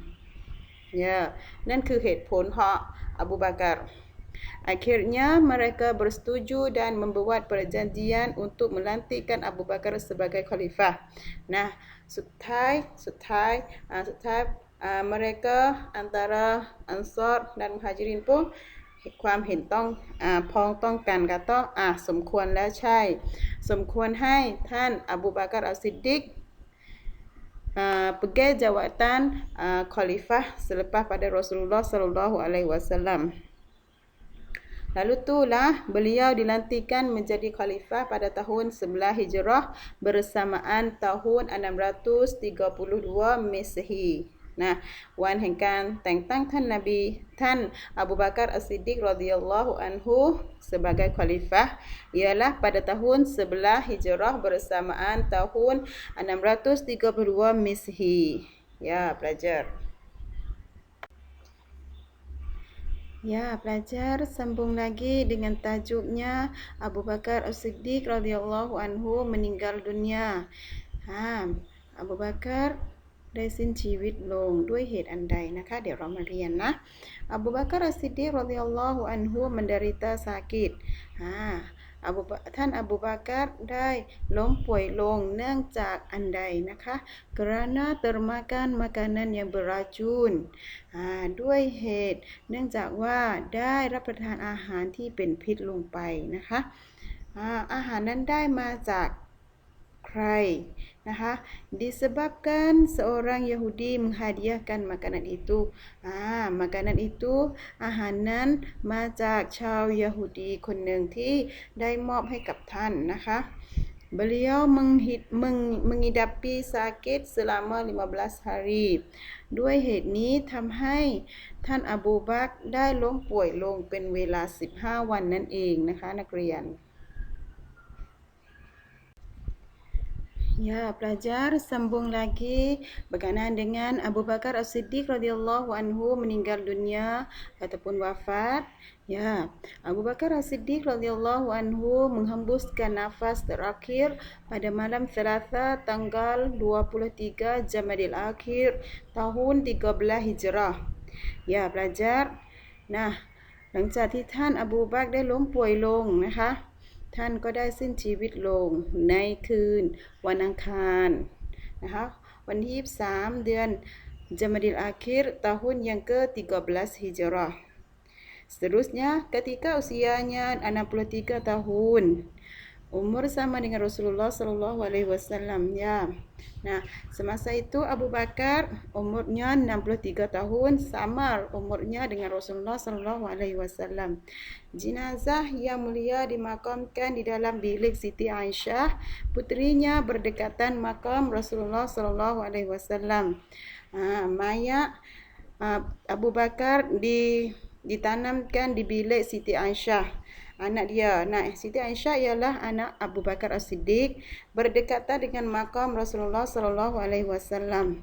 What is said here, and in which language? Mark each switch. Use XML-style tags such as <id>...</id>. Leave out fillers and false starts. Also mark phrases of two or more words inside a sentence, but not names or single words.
<ms>Ya, dan ke headphone Abu Bakar. Akhirnya mereka bersetuju dan membuat perjanjian untuk melantikkan Abu Bakar sebagai khalifah. Nah, sudah mereka antara Ansar dan Muhajirin pun</ms> <th>ความเห็นต้องพ้องต้องกันก็ต้องสมควรแล้วใช่สมควรให้ท่านอบูบักรอัสซิดดิก</th> <ms>pegang jawatan khalifah selepas pada Rasulullah</ms> <ar>صلى الله عليه وسلم.</ar> <ms>Lalu itulah beliau dilantikkan menjadi khalifah pada tahun 11 Hijrah bersamaan tahun 632 Masehi. Nah,</ms> <th>wan แห่งการแต่งตั้งท่านนบีท่านอบูบักรอัสซิดดิก</th> <ar>رضي الله عنه</ar> <ms>sebagai khalifah ialah pada tahun 11 Hijrah bersamaan tahun 632 Masehi. Ya, pelajar. Ya, pelajar sambung lagi dengan tajuknya Abu Bakar As-Siddiq</ms> <ar>رضي الله عنه</ar> <ms>meninggal dunia.</ms> <th>Abu Bakar ได้สิ้นชีวิตลงด้วยเหตุอันใดนะคะเดี๋ยวเรามาเรียนนะอบูบักรอัสซิดดีก</th> <ar>رضي الله عنه</ar> <ms>menderita sakit</ms> <th>ท่านอบูบักรได้ล้ม ป่วยลงเนื่องจากอันใดนะคะ</th> <ms>kerana termakan makanan yang beracun</ms> <th>ด้วยเหตุเนื่องจากว่าได้รับประทานอาหารที่เป็นพิษลง ไปนะคะอาหารนั้นได้มาจากใครนะคะ</th> <ms>disebabkan seorang Yahudi menghadiahkan makanan itu makanan itu</ms> <th>อาหาร นั้นมาจากชาวยาฮูดีคนหนึ่งที่ได้มอบให้กับ ท่านนะคะ</th> <ms>beliau mengidapi sakit selama 15 hari</ms> <th>ด้วยเหตุนี้ทำให้ท่านอบูบักรได้ล้มป่วยลงเป็นเวลา15 วันนั่นเองนะคะนักเรียน</th> <ms>Ya, pelajar sambung lagi berkenaan dengan Abu Bakar As-Siddiq</ms> <ar>رضي الله عنه</ar> <ms>meninggal dunia ataupun wafat. Ya, Abu Bakar As-Siddiq</ms> <ar>رضي الله عنه</ar> <ms>menghembuskan nafas terakhir pada malam Selasa tanggal 23 Jamadil Akhir tahun 13 Hijrah. Ya, pelajar. Nah,</ms> <th>หลังจากที่ท่านอบูบักรได้ล้มป่วยลงนะคะท่านก็ได้สิ้นชีวิตลงในคืนวันอังคารนะคะวันที่23เดือน</th> <ms>Jamadil Akhir tahun yang ke-13 Hijrah. Seterusnya ketika usianya 63 tahun. Umur sama dengan Rasulullah</ms> <ar>صلى الله عليه وسلم</ar> <ms>ya. Nah, semasa itu Abu Bakar umurnya 63 tahun sama umurnya dengan Rasulullah</ms> <ar>صلى الله عليه وسلم.</ar> <ms>Jenazah yang mulia dimakamkan di dalam bilik Siti Aisyah, putrinya berdekatan makam Rasulullah</ms> <ar>صلى الله عليه وسلم.</ar> <ms>Mayat Abu Bakar ditanamkan di bilik Siti Aisyah. Anak dia. Nah, Siti Aisyah ialah anak Abu Bakar As-Siddiq berdekatan dengan makam Rasulullah</ms> <ar>صلى الله عليه وسلم.</ar>